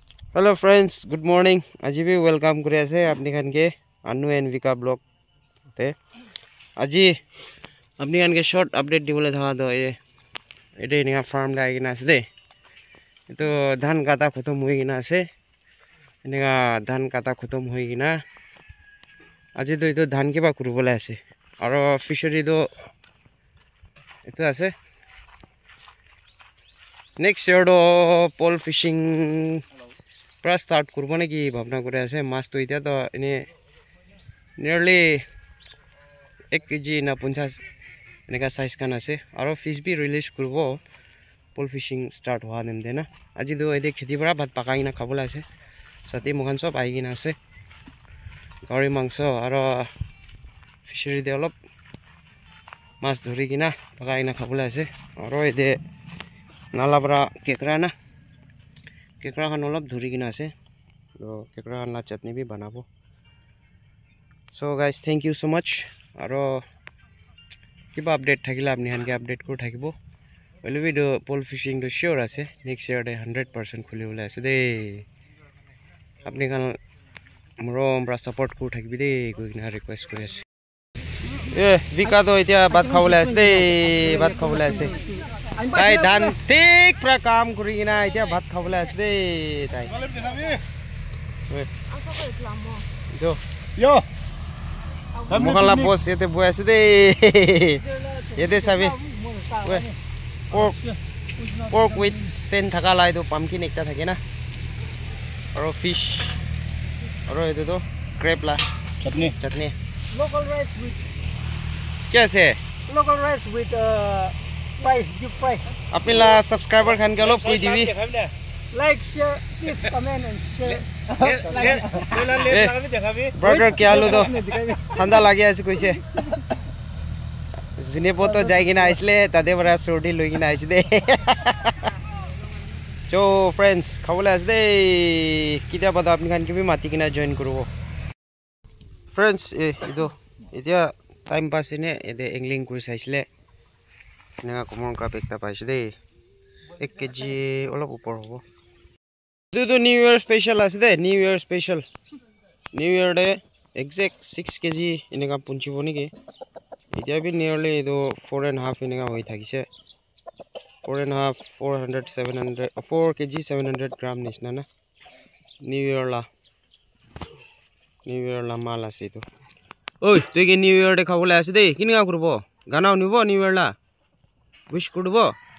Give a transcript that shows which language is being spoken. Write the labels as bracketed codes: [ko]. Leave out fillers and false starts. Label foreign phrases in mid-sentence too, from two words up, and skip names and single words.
[en] Hello friends, good morning. [nag] Aji bhi welcome kuri ase apni khan ke Anu and Vika blog te. Aji apni khan ke [en] short update [nag] dibole tha do ye ede ninga farm la agina ase de. To dhan kata khatam hoi gina ase. Ninga dhan kata khatam hoi gina. Aji to ito dhan ke ba kurubole ase. Aro fishery do ito ase. [en] Next year [nag] do [en] pole fishing [nag] pra start kurbo na ki bhabna kore ase mas to itia to ine nearly 1 kg na 50 eneka size kan ase aro fish bi release kurbo [en] pole fishing start [nag] hoa nem de na aji do ede kheti bara bhat pakai na khabola ase sati mohan sob ai gina ase gari mangso aro fishery de olop mas dhori gina pakai na khabola ase aro ede nala bara kekra khan olop dhori gina ase to kekra khan la chutney bi banabo. [en] So guys, thank you so much. [nag] Aro kiba update thakila apni han ke update ko thakibo ole video [en] pole fishing [nag] do sure ase [en] next year [nag] de 100% khuli ule ase de apni kan moro bra support ko thakibi de koi na request kori ase Vika do itia bhat khawle ase de bhat khawle ase tai dhan tik pra kam kuri gina itia bhat khawle ase de tai jo yo Mukhala boss ete boy ase de ete sabi [en] pork with [nag] sen thaka lai to pumpkin ekta thake na aro fish aro ete to crab la chutney [en] local rice with kya fry deep fry [nag] apni la subscriber khan ke olop koi dibi [en] like share please comment and share [nag] burger ke alu do thanda lagi ase koise jine poto jai gina aisle tade bara sordi loi gina aise de [en] so friends [nag] khawle ase de kitia bada apni khan ke bi mati gina join kurubo friends ido etia [en] time pass [nag] ine ede angling kuri saisle ninga komon ka ekta paise de 1 kg olop upor hobo do [en] new year special [nag] ase de [en] new year special new year [nag] de exact 6 kg ineka punchibo niki etia bi nearly do 4.5 ineka hoi thakise 4.5 400 700 4 kg 700 gram nisna na [en] new year [nag] la mal ase to oi tu ke [en] new year [nag] de khawle ase de kinga kurbo gana unibo [en] new year [nag] la wish kurbo